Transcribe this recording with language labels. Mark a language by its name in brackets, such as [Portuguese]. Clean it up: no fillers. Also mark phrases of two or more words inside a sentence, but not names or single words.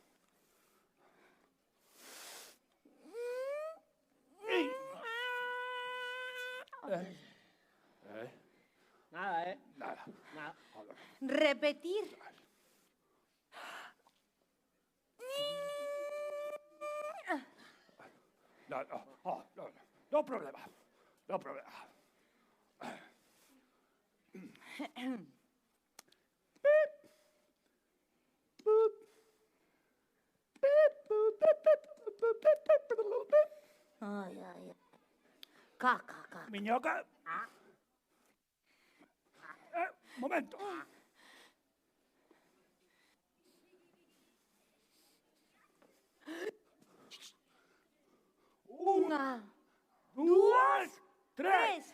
[Spanish] Nada, Nada. Nada. Repetir. No, no, oh, no, no, no problema. No problema. Ay, ay, ay. Caca, caca. Miñoca. Momento. Una, Dos, tres.